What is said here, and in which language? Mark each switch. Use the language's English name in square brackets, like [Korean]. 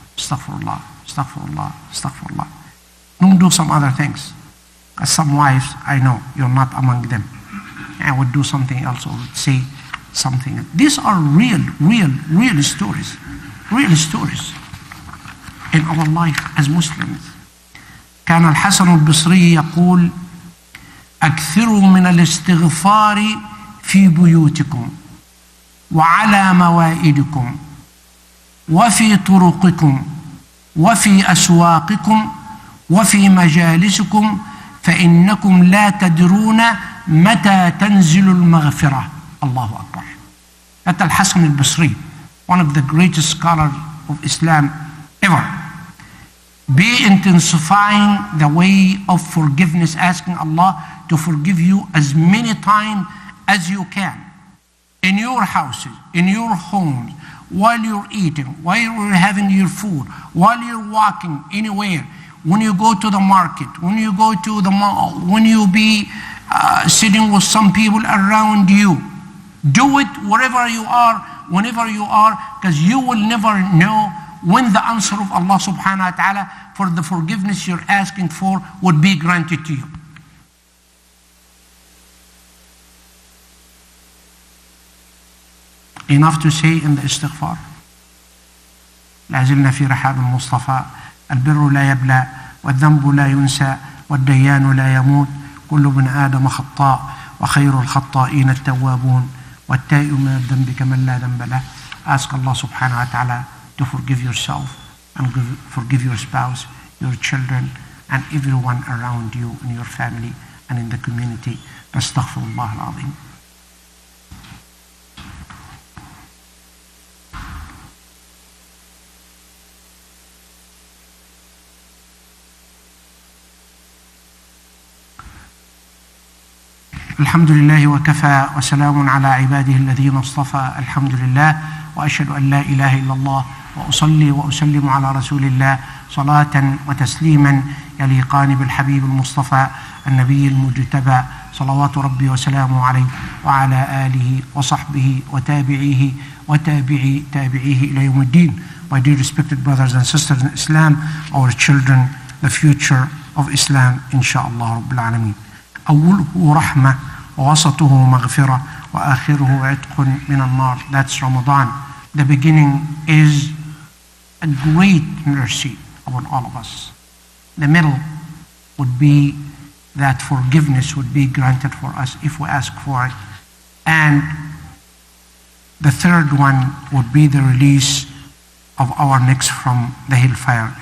[Arabic] Astaghfirullah, astaghfirullah, astaghfirullah. [English] Don't do some other things. As some wives, I know, you're not among them. I would do something else or would say something else. These are real stories. Real stories in our life as Muslims. [Arabic] كان الحسن البصري يقول أكثروا من الاستغفار في بيوتكم وعلى موائدكم وفي طرقكم وفي أسواقكم وفي مجالسكم فإنكم لا تدرون متى تنزل المغفرة. الله أكبر. [English] That's Al-Hasan al-Basri, one of the greatest scholars of Islam ever. Be intensifying the way of forgiveness, asking Allah to forgive you as many times as you can. In your houses, in your homes, while you're eating, while you're having your food, while you're walking anywhere, when you go to the market, when you go to the mall, when you be sitting with some people around you. Do it wherever you are, whenever you are, because you will never know when the answer of Allah subhanahu wa ta'ala for the forgiveness you're asking for would be granted to you. Enough to say in the istighfar. [Arabic] لا زلنا في رحاب المصطفى البر لا يبلى والذنب لا ينسى والديان لا يموت كل ابن آدم خطاء وخير الخطائين التوابون والتائب من الذنب كمن لا ذنب له. [English] Ask Allah subhanahu wa ta'ala to forgive yourself and forgive your spouse, your children, and everyone around you in your family and in the community. [Arabic] Astaghfirullah al-azim. الحمد لله وكفى وسلام على عباده الذين اصطفى. الحمد لله وأشهد أن لا إله إلا الله وأصلي وأسلم على رسول الله صلاة وتسليما يليقان بالحبيب المصطفى النبي المجتبى صلوات ربي وسلامه عليه وعلى آله وصحبه وتابعيه وتابعي تابعيه إلى يوم الدين. [English] My dear respected brothers and sisters in Islam, our children, the future of Islam, inshallah [Arabic] رب العالمين. أوله رحمة ووسطه مغفرة وآخره عتق من النار. [English] That's Ramadan. The beginning is a great mercy upon all of us. The middle would be that forgiveness would be granted for us if we ask for it. And the third one would be the release of our necks from the hellfire.